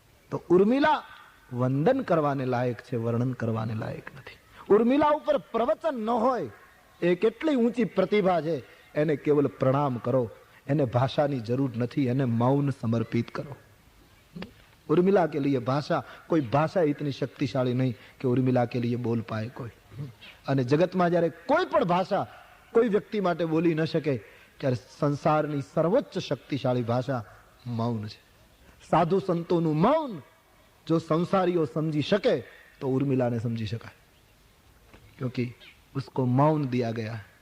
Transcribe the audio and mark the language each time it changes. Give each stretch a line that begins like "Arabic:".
Gujarati: તો ઉર્મિલા વંદન કરવાને લાયક છે, વર્ણન કરવાને લાયક નથી. ઉર્મિલા ઉપર પ્રવચન ન હોય, એ કેટલી ઊંચી પ્રતિભા છે, એને કેવલ પ્રણામ કરો. એને ભાષાની જરૂર નથી, એને મૌન સમર્પિત કરો.
Hindi: उर्मिला के लिए भाषा, कोई भाषा इतनी शक्तिशाली नहीं कि उर्मिला के लिए बोल पाए कोई.
Gujarati: અને જગતમાં જ્યારે કોઈ પણ ભાષા કોઈ વ્યક્તિ માટે બોલી ન શકે, ત્યારે સંસારની સર્વોચ્ચ શક્તિશાળી ભાષા મૌન છે. સાધુ સંતોનું મૌન જો સંસારીઓ સમજી શકે તો ઉર્મિલાને સમજી શકાય,
Hindi: ક્યોંકि उसको मौन दिया गया.